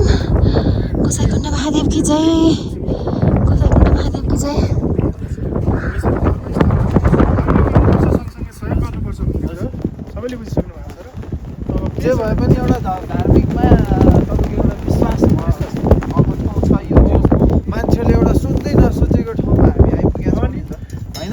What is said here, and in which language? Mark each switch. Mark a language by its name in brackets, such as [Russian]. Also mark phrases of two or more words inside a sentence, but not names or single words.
[Hindi] गोसाइकुण्ड महादेव की जय. गोसाइकुण्ड महादेव की जय. [Nepali] सबैले बुझिसक्नु भएको छ र जे भए पनि एउटा धार्मिकमा तपाईँको एउटा विश्वास अब ठाउँ छ यो मान्छेले एउटा सोच्दै नसोचेको ठाउँमा हामी आइपुगेका छौँ नि त होइन.